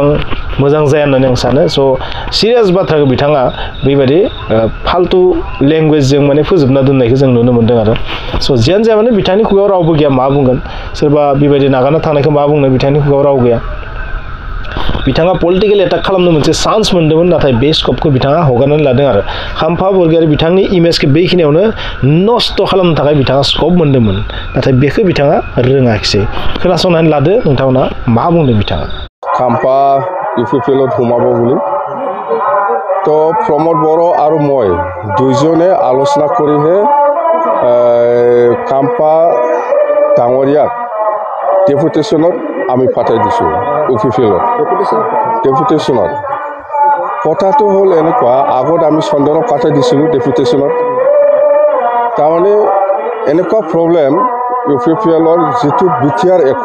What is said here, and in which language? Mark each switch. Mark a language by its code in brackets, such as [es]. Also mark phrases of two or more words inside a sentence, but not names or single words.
[brx] मोजां जाया होननानै आं सानो स' सिरियास बाथ्राखौ बिथाङा बेबायदि फाल्तु लेंगुवेजजों माने फोजोबना दोननायखौ जों नुनो मोन्दों आरो स' जियानो जाया माने बिथांनि खुगायाव रावबो गैया मा बुंगोन सोरबा बेबायदि नागारना थांनायखौ मा बुंनो बिथांनि खुगायाव राव गैया बिथाङा [en] political attack [brx] खालामनो मोनसे चान्स मोन्दोंमोन नाथाय बे स्कपखौ बिथाङा हगारनानै लादों आरो खाम्फा बरगयारि बिथांनि इमेजखौ बेखिनियावनो नस्थ' खालामनो थाखाय बिथाङा स्कप मोन्दोंमोन नाथाय बेखौ बिथाङा रोङाखिसै खोनासंनानै लादो नोंथांमोना मा बुंदों बिथाङा [as] खाम्फा UPPL সোমাব বুলি তো প্ৰমোদ বড়ো আৰু মই দুইজনে আলোচনা কৰিহে খাম্পা ডাঙৰীয়াক ডেপুটেশ্যনত আমি পাঠাই দিছোঁ UPPL ডেপুটেশ্যনত কথাটো হ'ল এনেকুৱা আগত আমি চন্দনক পাঠাই দিছিলোঁ ডেপুটেশ্যনত তাৰমানে এনেকুৱা প্ৰব্লেম UPPLৰ যিটো BTR